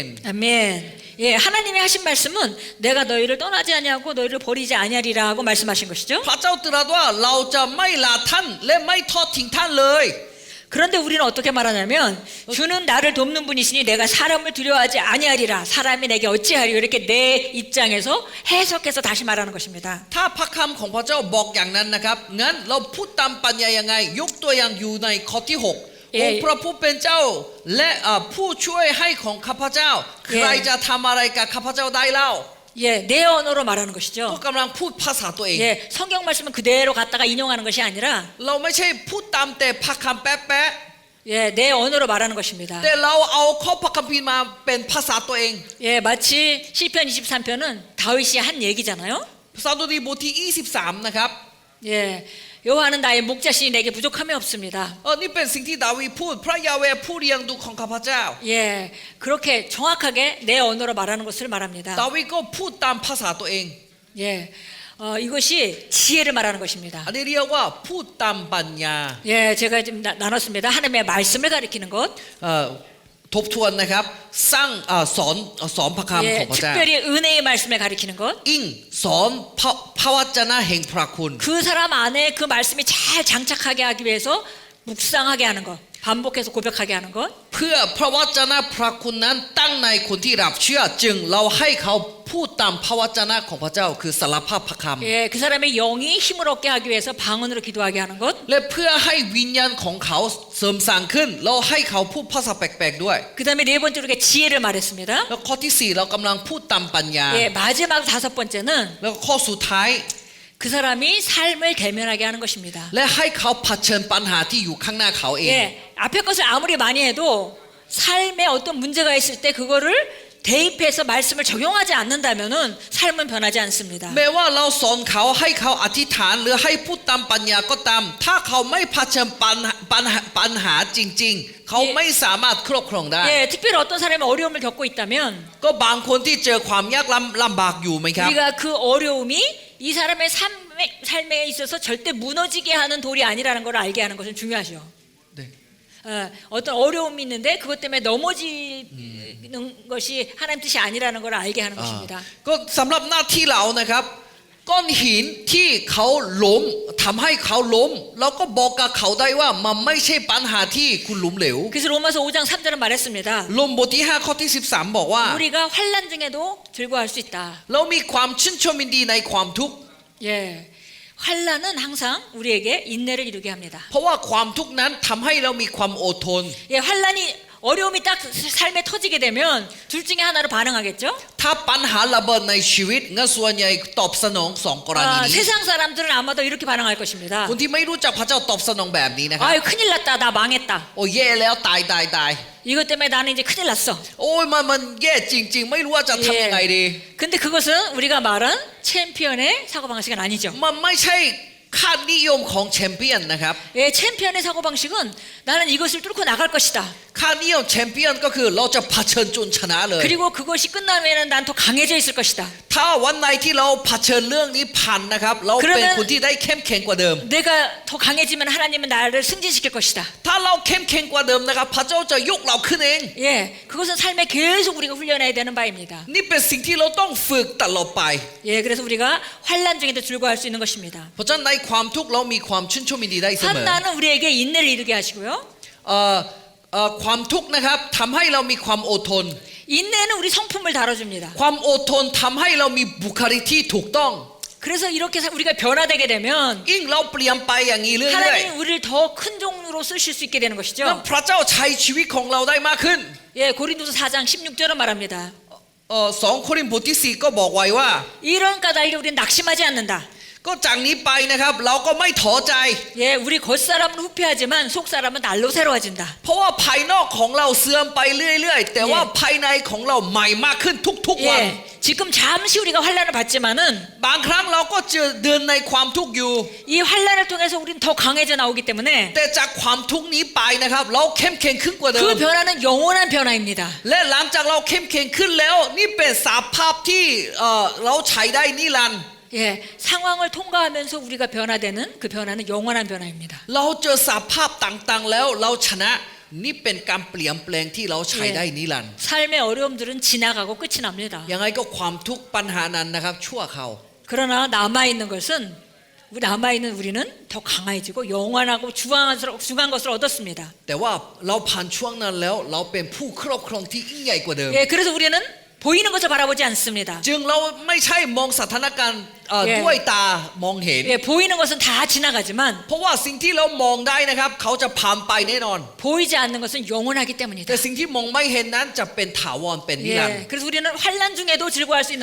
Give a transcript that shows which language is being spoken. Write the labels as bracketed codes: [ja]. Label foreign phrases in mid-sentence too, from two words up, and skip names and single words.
[ko] 아멘. 예, 하나님이 하신 말씀은 내가 너희를 떠나지 아니하고 너희를 버리지 아니하리라고 말씀하신 것이죠. [th] พระเจ้าตรัสว่าเราจะไม่ละท่านและไม่ทอดทิ้งท่านเลย [ko] 그런데 우리는 어떻게 말하냐면 주는 나를 돕는 분이시니 내가 사람을 두려워하지 아니하리라. 사람이 내게 어찌하리요. 이렇게 내 입장에서 해석해서 다시 말하는 것입니다. [th] ถ้าพระคำของพระเจ้าบอกอย่างนั้นนะครับงั้นเราพูดตามปัญญายังไงยกตัวอย่างอยู่ในข้อที่6องค์พระผู้เป็นเจ้าและผู้ช่วยให้ของข้าพเจ้าใครจะทำอะไรกับข้าพเจ้าได้เล่า [ko] 예, 내 언어로 말하는 [th] ก็ [ko] 것이죠. [th] กำลังพูดภาษาตัวเอง [ko] 예, 성경 말씀은 그대로 갖다가 인용하는 것이 아니라 [th] เราไม่ใช่พูดตามแต่พระคำแป๊ะ [ko] 예, 내 언어로 말하는 것입니다. [th] ๆแต่เราเอาข้อพระคัมภีร์มาเป็นภาษาตัวเอง [ko] 예, 마치 시편 23편은 다윗이 한 얘기잖아요. [th] สดุดีบทที่23นะครับ [ko] 예, 여호와는 나의 목자시니 내게 부족함이 없습니다. [th] นี่เป็นสิ่งที่ดาวีดพูดพระยาเวห์ผู้เลี้ยงดูของข้าพเจ้า [ko] 예, 그렇게 정확하게 내 언어로 말하는 것을 말합니다. [th] ดาวีดก็พูดตามภาษาตัวเอง [ko] 예, 이것이 지혜를 말하는 것입니다. [th] อันนี้เรียกว่าพูดตามปัญญา [ko] 예, 제가 지금 나눴습니다. 하나님의 말씀을 가리키는 것. [th] ทบทวนนะครับสร้างสอนพระคำ [ko] 예, [th] ของพระเจ้า [ko] 특별히 은혜의 말씀을 가리키는 것. [th] อิงสอนพระวจนะแห่งพระคุณ [ko] 그 사람 안에 그 말씀이 잘 장착하게 하기 위해서 묵상하게 하는 것. 반복해서 고백하게 하는 것. [th] เพื่อพระวจนะพระคุณนั้นตั้งในคนที่รับเชื่อจึงเราให้เขาพูดตามพระวจนะของพระเจ้าคือสารภาพพระคำ [ko] 예, 그 사람의 영이 힘을 얻게 하기 위해서 방언으로 기도하게 하는 것. [th] และเพื่อให้วิญญาณของเขาเสริมสร้างขึ้นเราให้เขาพูดภาษาแปลกๆด้วย [ko] 그 다음에 네 번째로 우리가 지혜를 말했습니다. [th] แล้วข้อที่4เรากำลังพูดตามปัญญา [ko] 예, 마지막 다섯 번째는 [th] แล้วข้อสุดท้าย [ko] 그 사람이 삶을 대면하게 하는 것입니다. [th] และให้เขาเผชิญปัญหาที่อยู่ข้างหน้าเขาเอง [ko] 예, 앞에 것을 아무리 많이 해도 삶에 어떤 문제가 있을 때 그거를 대입해서 말씀을 적용하지 않는다면은 삶은 변하지 않습니다. [th] แม้ว่าเราสอนเขาให้เขาอธิษฐานหรือให้พูดตามปัญญาก็ตามถ้าเขาไม่เผชิญปัญหาจริงๆเขาไม่สามารถครอบครองได้ [ko] 예, 특별히 어떤 사람이 어려움을 겪고 있다면 [th] ก็บางคนที่เจอความยากลำบากอยู่ไหมครับ [ko] 우리가 그 어려움이 이 사람의 삶에 있어서 절대 무너지게 하는 돌이 아니라는 걸 알게 하는 것은 중요하죠. 네. 어떤 어려움이 있는데 그것 때문에 넘어지는 것이 하나님 뜻이 아니라는 걸 알게 하는 것입니다. [th] ก็สำหรับหน้าที่เรานะครับก้อนหินที่เขาล้มทำให้เขาล้มเราก็บอกกับเขาได้ว่ามันไม่ใช่ปัญหาที่คุณล้มเหลว [ko] 그래서 로마서 5장 3절은 말했습니다. [th] ลมบทที่5ข้อที่13บอกว่า [ko] 우리가 환난 중에도 즐거워할 수 있다. [th] เรามีความชื่นชมยินดีในความทุกข์ [ko] 예, 환난은 항상 우리에게 인내를 이루게 합니다. [th] เพราะว่าความทุกข์นั้นทำให้เรามีความอดทน [ko] 예, 환난이 어려움이 딱 삶에 터지게 되면 둘 중에 하나로 반응하겠죠? [th] ถ้าปัญหาระเบิดในชีวิตงั้นส่วนใหญ่ตอบสนองสองกรณี [ko] 아, [th] นี้ [ko] 세상 사람들은 아마도 이렇게 반응할 것입니다. [th] คนที่ไม่รู้จักพระเจ้าตอบสนองแบบนี้นะครับ [ko] 아유 큰일 났다. 나 망했다. [th] โอ้แย่แล้วตายตาย [ko] 이것 때문에 나는 이제 큰일 났어. [th] โอ้ยมันแย่จริง ๆ ไม่รู้ว่าจะทำยังไงดี [ko] 근데 그것은 우리가 말한 챔피언의 사고방식은 아니죠. [th] มันไม่ใช่ค่านิยมของแชมเปี้ยนนะครับ [ko] 예, 챔피언의 사고방식은 나는 이것을 뚫고 나갈 것이다. [th] ค่านิยมแชมเปี้ยนก็คือเราจะเผชิญจนชนะเลย [ko] 그리고 그것이 끝나면은 난 더 강해져 있을 것이다. [th] ถ้าวันไหนที่เราเผชิญเรื่องนี้ผ่านนะครับเราเป็นคนที่ได้เข้มแข็งกว่าเดิม [ko] 내가 더 강해지면 하나님은 나를 승진시킬 것이다. [th] ถ้าเราเข้มแข็งกว่าเดิมนะครับพระเจ้าจะยกเราขึ้นเอง [ko] 예, 그것은 삶에 계속 우리가 훈련해야 되는 바입니다. [th] นี่เป็นสิ่งที่เราต้องฝึกตลอดไป [ko] 예, 그래서 우리가 환란 중에도 즐거워할 수 있는 것입니다. [th] เพราะฉะนั้นในความทุกข์เรามีความชื่นชมยินดีได้เสมอ [ko] 환난은 우리에게 인내를 이루게 하시고요. [th] ความทุกข์นะครับทำให้เรามีความอดทน [ko] 인내는 우리 성품을 다뤄줍니다. [th] ความอดทนทำให้เรามีบุคลิกที่ถูกต้อง [ko] 그래서 이렇게 우리가 변화되게 되면 [th] ยิ่งเราเปลี่ยนไปอย่างนี้เรื่อย [ko] 하나님이 우리를 더 큰 종으로 쓰실 수 있게 되는 ๆ 것이죠. [th] พระเจ้าใช้ชีวิตของเราได้มากขึ้น [ko] 예, 고린도서 4장 16절은 말합니다. [th] 2 โครินธ์บทที่ 4 ก็บอกไว้ว่า [ko] 이런 까닭에 우리는 낙심하지 않는다. [th] ก็จากนี้ไปนะครับเราก็ไม่ท้อใจ [ko] 예, 우리 겉사람은 후패하지만 속사람은 날로 새로워진다. [th] เพราะว่าภายนอกของเราเสื่อมไปเรื่อยๆแต่ว่าภายในของเราใหม่มากขึ้นทุกๆวัน [ko] 예, 지금 잠시 우리가 환란을 받지만은 [th] บางครั้งเราก็เจอเดินในความทุกข์อยู่ [ko] 이 환란을 통해서 우리는 더 강해져 나오기 때문에 [th] แต่จากความทุกข์นี้ไปนะครับเราเข้มแข็งขึ้นกว่าเดิ [ko] 그 [th] ม [ko] 변화는 영원한 변화입니다. [th] และหลังจากเราเข้มแข็งขึ้นแล้วนี่เป็นสภาพที่เราใช้ได้นิรันดร์ [ko] 예, 상황을 통과하면서 우리가 변화되는 그 변화는 영원한 변화입니다. [th] เราเจอสภาพต่างๆแล้วเราชนะนี่เป็นการเปลี่ยนแปลงที่เราใช้ได้นิรันดร์ [ko] 삶의 어려움들은 지나가고 끝이 납니다. [th] ยังไงก็ความทุกข์ปัญหานั้นนะครับชั่วคราว [ko] 그러나 남아있는 것은 남아있는 우리는 더 강해지고 영원하고 중한 것을 얻었습니다. [th] แต่ว่าเราผ่านช่วงนั้นแล้วเราเป็นผู้ครอบครองที่ยิ่งใหญ่กว่าเดิม [ko] 예, 그래서 우리는 보이는 것을 바라보지 않습니다. [th] จึงเราไม่ใช่มองสถานการณ์ด้วยตามองเห็น [ko] 예, 보이는 것은 다 지나가지만 [th] เพราะว่าสิ่งที่เรามองได้นะครับเขาจะผ่านไปแน่นอน [ko] 보이지 않는 것은 영원하기 때문이다. [th] แต่สิ่งที่มองไม่เห็นนั้นจะเป็นถาวรเป็นนิรันดร์ [ko] 예, 그래서 우리는 환란 중에도 즐거워할 수 있는